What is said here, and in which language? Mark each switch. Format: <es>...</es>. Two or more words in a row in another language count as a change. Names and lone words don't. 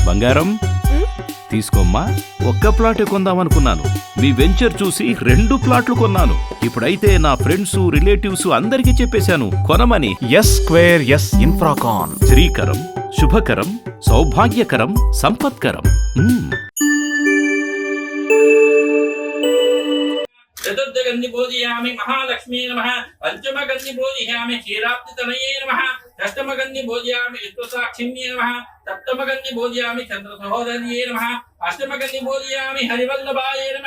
<te>బంగారం తీసుకోమ్మా. ఒక్క ప్లాటే కొందామనుకున్నాను, మీ వెంచర్ చూసి 2 ప్లాట్లు కొన్నాను. ఇప్పుడైతే నా ఫ్రెండ్స్ రిలేటివ్స్ అందరికీ చెప్పేశాను కొనమని. ఎస్ స్క్వేర్ ఎస్ ఇన్ఫ్రాకాన్. శ్రీకరం, శుభకరం, సౌభాగ్యకరం, సంపత్కరం.</te> <sa>चतुर्थगन्धि पूजयामि महालक्ष्मी नमः। पंचमगन्धि पूजयामि क्षीराब्धितनये नमः। षष्ठमगन्धि पूजयामि विश्वसाक्षिण्ये नमः। सप्तमगन्धि पूजयामि चन्द्रसहोदर्ये नमः। अष्टमगन्धि पूजयामि हरिवल्लभाय नमः।</sa>